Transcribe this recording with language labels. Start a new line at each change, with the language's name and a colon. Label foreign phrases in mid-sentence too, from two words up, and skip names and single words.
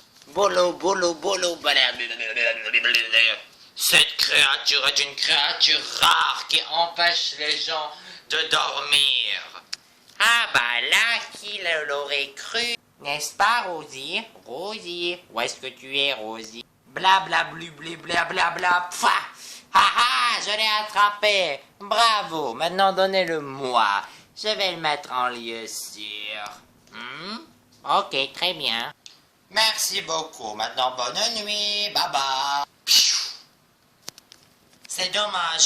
French: Bolo, bolo, bolo, cette créature est une créature rare qui empêche les gens de dormir. Ah bah là, qui l'aurait cru? N'est-ce pas, Rosie? Rosie, où est-ce que tu es, Rosie? Bla bla blu blu bla bla bla pfa. Haha, je l'ai attrapé. Bravo, maintenant donnez-le-moi. Je vais le mettre en lieu sûr. Ok, très bien. Merci beaucoup. Maintenant, bonne nuit.
English: Bye bye.
French: C'est dommage.